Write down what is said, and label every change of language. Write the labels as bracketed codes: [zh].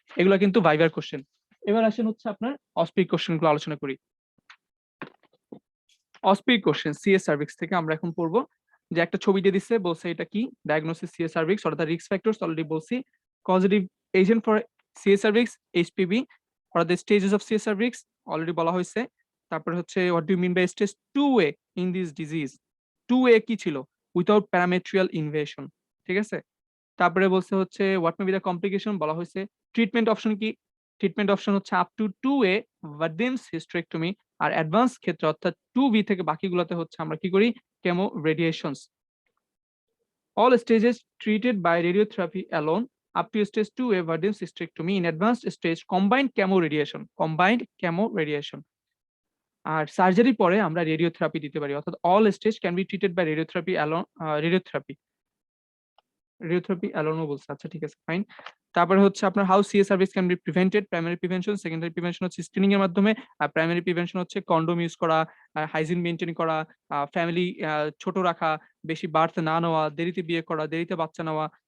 [bn] এগুলো কিন্তু ভাইভার কোশ্চেন। এবার আসেন হচ্ছে আপনার অস্পিক কোশ্চেন গুলো আলোচনা করি। অস্পিক কোশ্চেন সিএস সার্ভিক্স থেকে আমরা এখন পড়বো। যে একটা ছবি দিয়ে দিচ্ছে, বলছে এটা কি, ডায়াগনোসিস সিএস সার্ভিক্স অর্থাৎ রিস্ক ফ্যাক্টরস অলরেডি বলছি। [en] causative agent for CS cervix HPV, or the stages of CS cervix [bn] already বলা হয়েছে। তারপরে হচ্ছে [en] what do you mean by stage 2A in this disease? [bn] 2A কি ছিল? [en] Without parametrial invasion, [bn] ঠিক আছে? তারপরে বলছে হচ্ছে [en] what may be the complication, [bn] বলা হয়েছে। ট্রিটমেন্ট অপশন কি? ট্রিটমেন্ট অপশন হচ্ছে up to 2A Vadim's hysterectomy, আর advance ক্ষেত্রে অর্থাৎ 2B থেকে বাকিগুলোতে হচ্ছে আমরা কি করি, chemo রেডিয়েশনস। [en] All stages treated by radiotherapy alone up to stage 2A Vadim's hysterectomy, in advanced stage combined chemo radiation, combined chemo radiation। [bn] আর surgery পরে আমরা radiotherapy দিতে পারি, অর্থাৎ [en] all stage can be treated by radiotherapy alone, [bn] radiotherapy অ্যালোনও বলছে, আচ্ছা ঠিক আছে fine. তারপরে হচ্ছে আপনার how CS service can be prevented, primary prevention, secondary prevention হচ্ছে স্ক্রিনিং এর মাধ্যমে, আর প্রাইমারি প্রিভেনশন হচ্ছে কন্ডোম ইউজ করা, হাইজিন মেনটেন করা, ফ্যামিলি ছোট রাখা, বেশি বার্থ না নেওয়া, দেরিতে বিয়ে করা, দেরিতে বাচ্চা নেওয়া।